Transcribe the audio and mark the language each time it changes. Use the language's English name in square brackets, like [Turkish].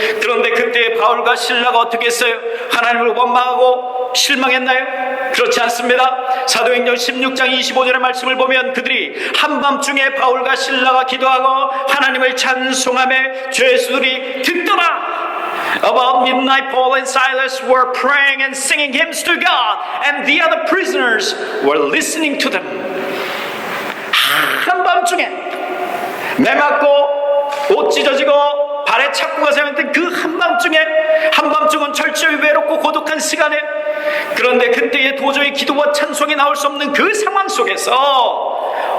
[Korean] 그런데 그때 바울과 실라가 어떻게 했어요? 하나님을 원망하고 실망했나요? 그렇지 않습니다. 사도행전 16장 25절의 말씀을 보면 그들이 한밤중에 바울과 실라가 기도하고 하나님을 찬송하며 죄수들이 듣더라. [English] About midnight, Paul and Silas were praying and singing hymns to God, and the other prisoners were listening to them. [Korean] 한밤중에 매맞고 옷 찢어지고 발에 착고가 세웠던 그 한밤중은 철저히 외롭고 고독한 시간에, 그런데 그때에 도저히 기도와 찬송이 나올 수 없는 그 상황 속에서